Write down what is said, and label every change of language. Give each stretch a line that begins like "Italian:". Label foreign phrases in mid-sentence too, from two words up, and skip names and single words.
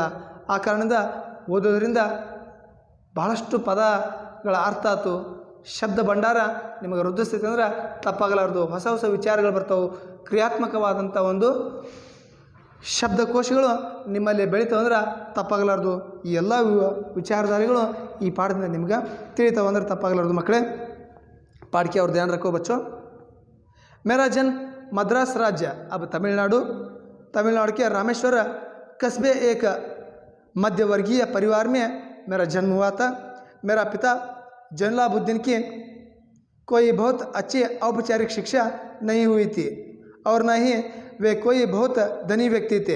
Kannada: ಆ ಕಾರಣದಿಂದ ಓದೋದ್ರಿಂದ ಭಾಳಷ್ಟು ಪದಗಳ ಅರ್ಥ ಆಯ್ತು, ಶಬ್ದ ಭಂಡಾರ ನಿಮಗೆ ವೃದ್ಧಿಸ್ತೈತೆ ಅಂದ್ರೆ ತಪ್ಪಾಗಲಾರ್ದು. ಹೊಸ ವಿಚಾರಗಳು ಬರ್ತಾವೆ, ಕ್ರಿಯಾತ್ಮಕವಾದಂಥ ಒಂದು ಶಬ್ದಕೋಶಗಳು ನಿಮ್ಮಲ್ಲಿ ಬೆಳೀತಾವೆ ಅಂದ್ರೆ ತಪ್ಪಾಗಲಾರ್ದು. ಈ ಎಲ್ಲ ವಿಚಾರಧಾರೆಗಳು ಈ ಪಾಠದಿಂದ ನಿಮ್ಗೆ ತಿಳಿತಾವೆ ಅಂದ್ರೆ ತಪ್ಪಾಗಲಾರ್ದು ಮಕ್ಕಳೇ.
Hindi: पाठ की और ध्यान रखो बच्चों। मेरा जन्म मद्रास राज्य अब तमिलनाडु के रामेश्वर कस्बे एक मध्यवर्गीय परिवार में मेरा जन्म हुआ था। मेरा पिता जैनुलाब्दीन की कोई बहुत अच्छी औपचारिक शिक्षा नहीं हुई थी और न ही वे कोई बहुत धनी व्यक्ति थे।